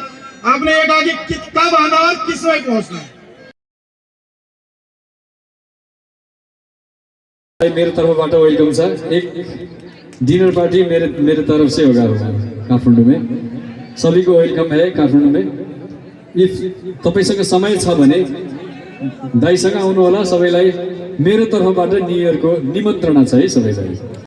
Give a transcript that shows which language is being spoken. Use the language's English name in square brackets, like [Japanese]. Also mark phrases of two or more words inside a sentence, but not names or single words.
[Hindi] आपने ये कहा कि कब आना और किस वक्त पहुंचना है। [Nepali] मेरे तरफबाट वेलकम छ। [Hindi] एक डिनर पार्टी मेरे तरफ से होगा काठमाडौँ में। सभी को वेलकम है काठमाडौँ में। [Nepali] इफ तपाईसँग समय छ भने दाइसँग आउनु होला। सबैलाई मेरो तर्फबाट [English] New Yearको [Nepali] निमन्त्रणा छ है सबैलाई।